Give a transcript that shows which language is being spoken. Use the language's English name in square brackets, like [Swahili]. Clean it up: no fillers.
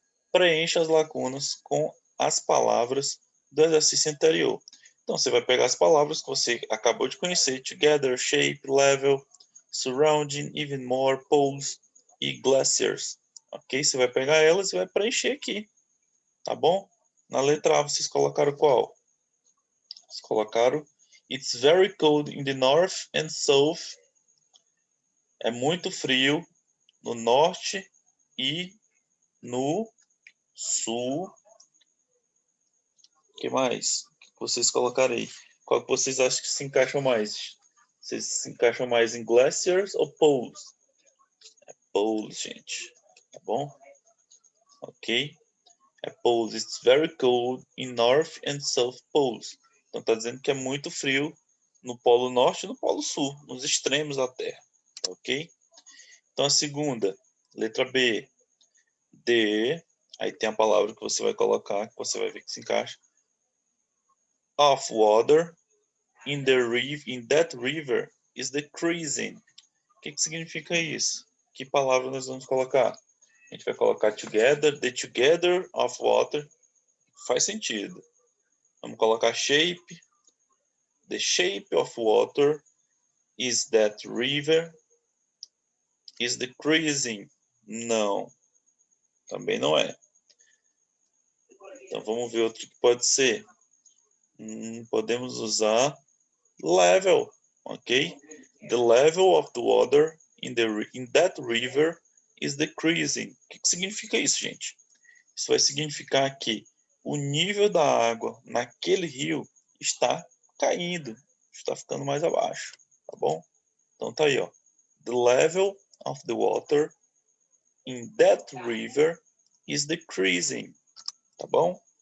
[Portuguese] Preencha as lacunas com as palavras do exercício anterior. Então, você vai pegar as palavras que você acabou de conhecer: together, shape, level, surrounding, even more, pose e glaciers. Ok? Você vai pegar elas e vai preencher aqui, tá bom? Na letra A, vocês colocaram qual? Vocês colocaram [English] It's very cold in the north and south. [Portuguese] É muito frio no norte e no sul. O que mais? O que vocês colocaram aí? Qual que vocês acham que se encaixam mais? Vocês se encaixam mais em glaciers ou poles? Poles, gente. Tá bom? Ok? É poles. [English] It's very cold in North and South Poles. [Portuguese] Então tá dizendo que é muito frio no Polo Norte e no Polo Sul, nos extremos da Terra. Ok? Então a segunda, letra B. D. Aí tem a palavra que você vai colocar, que você vai ver que se encaixa. [English] Of water in that river is decreasing. [Portuguese] O que significa isso? Que palavra nós vamos colocar? A gente vai colocar together, [English] the together of water. [Portuguese] Faz sentido. Vamos colocar shape. [English] The shape of water is that river is decreasing. [Portuguese] Não. Também não é. Então vamos ver outro que pode ser. Podemos usar level, ok? [English] The level of the water in that river is decreasing. [Portuguese] O que significa isso, gente? Isso vai significar que o nível da água naquele rio está caindo, está ficando mais abaixo, tá bom? Então tá aí, ó. [English] The level of the water in that river is decreasing, [Portuguese] tá bom?